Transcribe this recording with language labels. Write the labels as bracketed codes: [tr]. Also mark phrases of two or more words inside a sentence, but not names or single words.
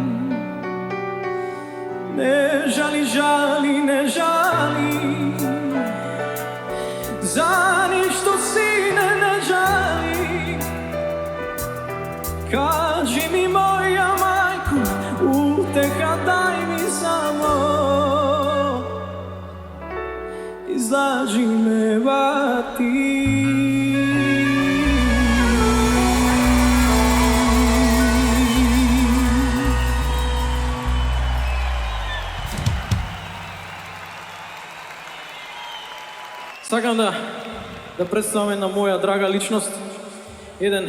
[sr] Ne žali, žali, ne žali, za ništo sine ne žali. Kaži mi moja majku, uteha daj mi samo, izlaži me bar ti. [mk] Сакам да представам една моја драга личност, еден